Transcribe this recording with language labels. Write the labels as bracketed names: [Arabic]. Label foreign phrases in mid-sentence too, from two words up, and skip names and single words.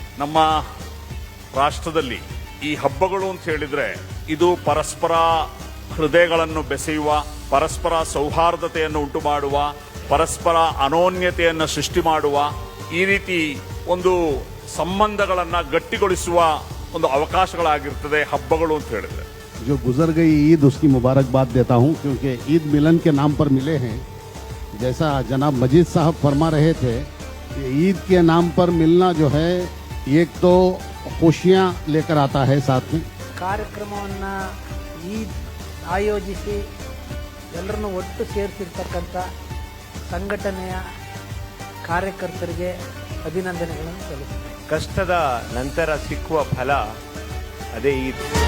[Kannada] ನಮ್ಮ ರಾಷ್ಟ್ರದಲ್ಲಿ ಈ ಹಬ್ಬಗಳು ಅಂತ ಹೇಳಿದ್ರೆ ಇದು ಪರಸ್ಪರ ಹೃದಯಗಳನ್ನು ಬೆಸೆಯುವ, ಪರಸ್ಪರ ಸೌಹಾರ್ದತೆಯನ್ನು ಉಂಟು ಮಾಡುವ, ಪರಸ್ಪರ ಅನೋನ್ಯತೆಯನ್ನು ಸೃಷ್ಟಿ ಮಾಡುವ, ಈ ರೀತಿ ಒಂದು ಸಂಬಂಧಗಳನ್ನ ಗಟ್ಟಿಗೊಳಿಸುವ ಒಂದು ಅವಕಾಶಗಳಾಗಿರ್ತದೆ ಹಬ್ಬಗಳು ಅಂತ ಹೇಳಿದ್ರೆ. [Hindi] जो गुजर गई ईद उसकी मुबारकबाद देता हूं, क्योंकि ईद मिलन के नाम पर मिले हैं. जैसा जनाब मजीद साहब फरमा रहे थे कि ईद के नाम पर मिलना जो है एक तो खुशियां लेकर आता है साथ में. [Kannada] ಕಾರ್ಯಕ್ರಮವನ್ನು ಈದ್ ಆಯೋಜಿಸಿ ಎಲ್ಲರನ್ನು ಒಟ್ಟು ಸೇರಿಸಿರ್ತಕ್ಕಂಥ ಸಂಘಟನೆಯ ಕಾರ್ಯಕರ್ತರಿಗೆ ಅಭಿನಂದನೆಗಳನ್ನು ಸಲ್ಲಿಸುತ್ತೇನೆ. ಕಷ್ಟದ ನಂತರ ಸಿಕ್ಕುವ ಫಲ ಅದೇ ಈದ್.